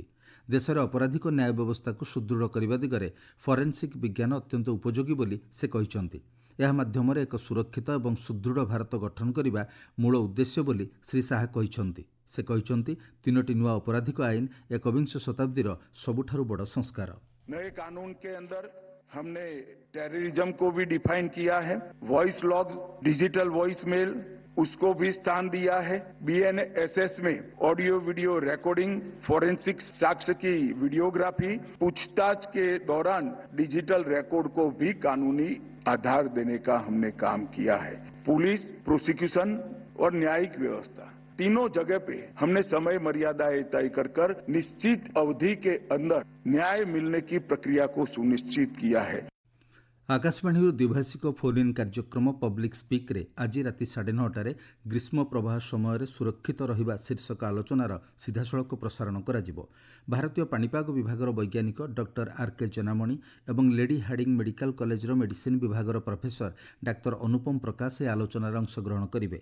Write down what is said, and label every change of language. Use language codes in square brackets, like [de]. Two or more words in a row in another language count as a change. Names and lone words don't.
[or] ଦେଶରେ ଅପରାଧିକ ନ୍ୟାୟ ବ୍ୟବସ୍ଥାକୁ ସୁଦୃଢ଼ କରିବା ଦିଗରେ ଫରେନ୍ସିକ୍ ବିଜ୍ଞାନ ଅତ୍ୟନ୍ତ ଉପଯୋଗୀ ବୋଲି ସେ କହିଛନ୍ତି। ଏହା ମାଧ୍ୟମରେ ଏକ ସୁରକ୍ଷିତ ଏବଂ ସୁଦୃଢ଼ ଭାରତ ଗଠନ କରିବା ମୂଳ ଉଦ୍ଦେଶ୍ୟ ବୋଲି ଶ୍ରୀ ଶାହା କହିଛନ୍ତି। ସେ କହିଛନ୍ତି 3ଟି ନୂଆ ଅପରାଧିକ ଆଇନ ଏକବିଂଶ ଶତାବ୍ଦୀର ସବୁଠାରୁ ବଡ଼ ସଂସ୍କାର। [hi] नए कानून के अंदर हमने टेररिज्म को भी डिफाइन किया है, वॉइस लॉग, डिजिटल वॉइस मेल उसको भी स्थान दिया है। BNSS में ऑडियो वीडियो रिकॉर्डिंग, फोरेंसिक साक्ष्य की वीडियोग्राफी, पूछताछ के दौरान डिजिटल रिकॉर्ड को भी कानूनी आधार देने का हमने काम किया है। पुलिस, प्रोसिक्यूशन और न्यायिक व्यवस्था तीनों जगह पे हमने समय मर्यादाएं तय कर निश्चित अवधि के अंदर न्याय मिलने की प्रक्रिया को सुनिश्चित किया है। [or] आकाशवाणीରୁ ଦ୍ୱିଭାଷିକ ଫୋନ୍ ଇନ୍ କାର୍ଯ୍ୟକ୍ରମ ପବ୍ଲିକ୍ ସ୍ପିକ୍ରେ ଆଜି ରାତି 9:30 ଗ୍ରୀଷ୍ମ ପ୍ରବାହ ସମୟରେ ସୁରକ୍ଷିତ ରହିବା ଶୀର୍ଷକ ଆଲୋଚନାର ସିଧାସଳଖ ପ୍ରସାରଣ କରାଯିବ। ଭାରତୀୟ ପାଣିପାଗ ବିଭାଗର ବୈଜ୍ଞାନିକ ଡକ୍ଟର ଆର୍କେ ଜେନାମଣି ଏବଂ ଲେଡି ହାର୍ଡିଂ ମେଡିକାଲ କଲେଜର ମେଡିସିନ୍ ବିଭାଗର ପ୍ରଫେସର ଡାକ୍ତର ଅନୁପମ ପ୍ରକାଶ ଏହି ଆଲୋଚନାରେ ଅଂଶଗ୍ରହଣ କରିବେ।